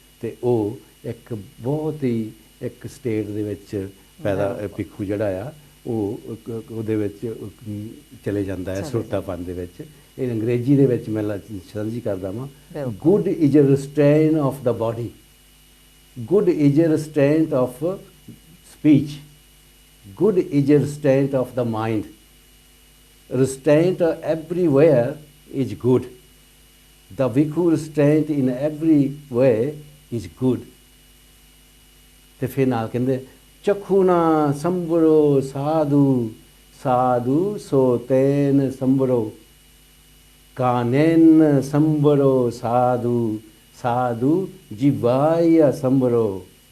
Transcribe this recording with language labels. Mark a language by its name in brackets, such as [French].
[Punjabi] ਤੇ ਉਹ ਇੱਕ ਬਹੁਤ ਹੀ ਇੱਕ ਸਟੇਟ ਦੇ ਵਿੱਚ ਪੈਦਾ ਭਿਖੂ ਜਿਹੜਾ ਆ ਉਹ ਉਹਦੇ ਵਿੱਚ ਚਲੇ ਜਾਂਦਾ ਹੈ, ਸਰੋਤਾਪਨ ਦੇ ਵਿੱਚ। ਇਹ ਅੰਗਰੇਜ਼ੀ ਦੇ ਵਿੱਚ ਮੈਂ ਸਾਂਝੀ ਕਰਦਾ ਵਾਂ। [English] Good is a restraint of the body, good is a restraint of speech, good is a restraint of the mind. Restraint everywhere is good. The bhikkhu restraint in every way is good. [Punjabi] ਤੇ ਫਿਰ ਨਾਲ ਕਹਿੰਦੇ [Pali] ਚਖੂ ਨਾ ਸੰਬਰੋ ਸਾਧੂ, ਸਾਧੂ ਸੋ ਤੈਨ ਸੰਬਰੋ, ਕਾਨੇਨ ਸੰਬਰੋ ਸਾਧੂ, ਸਾਧੂ ਜੀਵਾਇਆ ਸੰਬਰੋ।